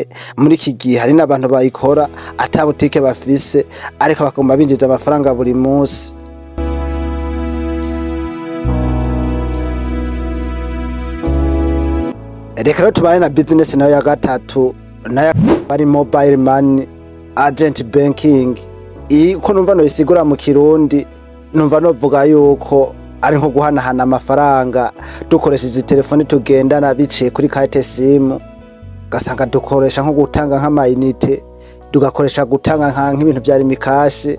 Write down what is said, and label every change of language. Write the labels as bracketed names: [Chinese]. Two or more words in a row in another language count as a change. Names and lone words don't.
[Rundi] Muri iki gihe hari n'abantu bayikora ata butike bafise, ariko bagomba binjiza amafaranga buri munsi. Reka rero tubane na business nayo ya gatatu, nayo ari [English] mobile money agent banking. [Rundi] Uko numva no isigura mu Kirundi, numva novuga yuko ari nko guhanahana amafaranga dukoresheje telefone tugendana biciye kuri [French] carte simu. [Rundi] Gasanga dukoresha nko gutanga nk'amayinite, tugakoresha gutanga nk'ibintu byari mikashe.